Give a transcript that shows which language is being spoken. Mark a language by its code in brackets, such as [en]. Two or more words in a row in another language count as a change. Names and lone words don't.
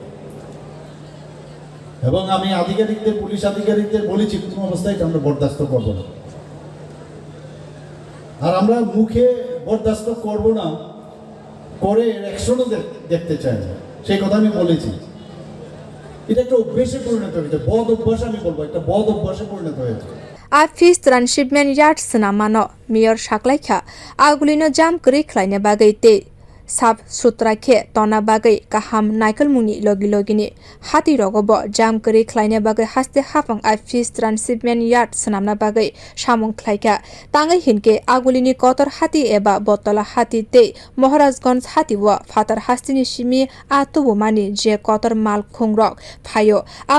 [bn] এবং আমি পুলিশ আধিকারিকদের বলেছি কোনো অবস্থায় এটা আমরা বরদাস্ত করব না আর আমরা মুখে বরদাস্ত করব না করে অ্যাকশনও দেখতে চাই না সেই কথা আমি বলেছি এটা একটা অভ্যাসে পরিণত হয়েছে বদ অভ্যাস আমি বলবো একটা বদ অভ্যাসে পরিণত হয়েছে [trp] A [en] fish Transhipment Yard [trp] sanamano Mayor saklaikha agulino jam kri khlaine bagai te sab sutrakhe tona bagai kaham naikolmuni logini hati rogobo jam kri khlaine bagai haste hapang a [en] fish Transhipment Yard [trp] sanamna bagai samong khlaika tangai hinke agulini kotor hati eba botola hati te Maharajganj hati wa fatar hastini simi atubu mani je kotor malkhung rok phayo a